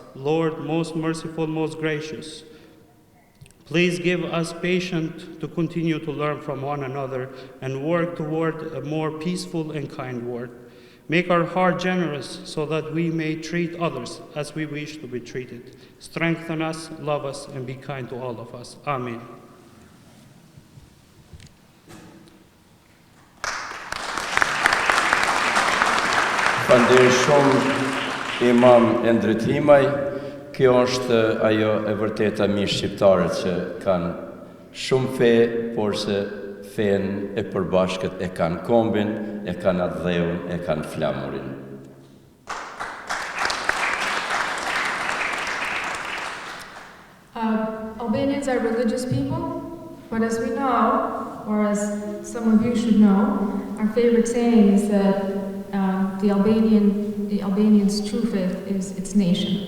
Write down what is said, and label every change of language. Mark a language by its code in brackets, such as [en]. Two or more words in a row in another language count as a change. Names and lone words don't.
[en] Lord most merciful, most gracious, please give us patience to continue to learn from one another and work toward a more peaceful and kind world. Make our heart generous so that we may treat others as we wish to be treated. Strengthen us, love us, and be kind to all of us. Amen. [sq] Falenderoj shumë Imam e ndërtimaj. Kjo është ajo e vërteta mi shqiptarët që kanë shumë fe, por se fen e përbashkët e kanë kombin, e kanë atë dheun, e kanë flamurin. [en] Albanians are religious people, but as we know, or as some of you should know, our favorite saying is that the Albanian's true faith is its nation.